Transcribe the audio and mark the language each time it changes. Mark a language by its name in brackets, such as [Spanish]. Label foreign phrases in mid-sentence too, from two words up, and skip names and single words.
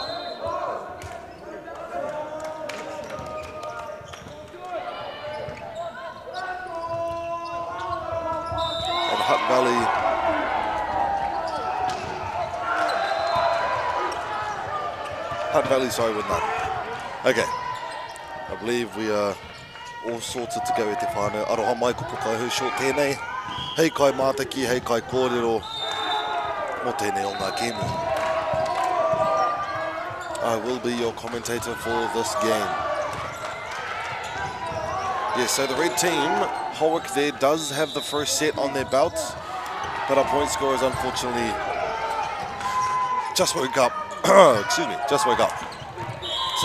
[English] And Hutt Valley sorry with none. Okay, I believe we are all sorted to go [Māori] e te whānau. Aroha mai ko pukai short tēnei. Hei kai mātaki, hei kai kōrero. Mō tēnei o ngā kēmu. [English] I will be your commentator for this game. Yes, so the red team, Howick there, does have the first set on their belt, but our point scorers unfortunately just woke up. Excuse me, just woke up.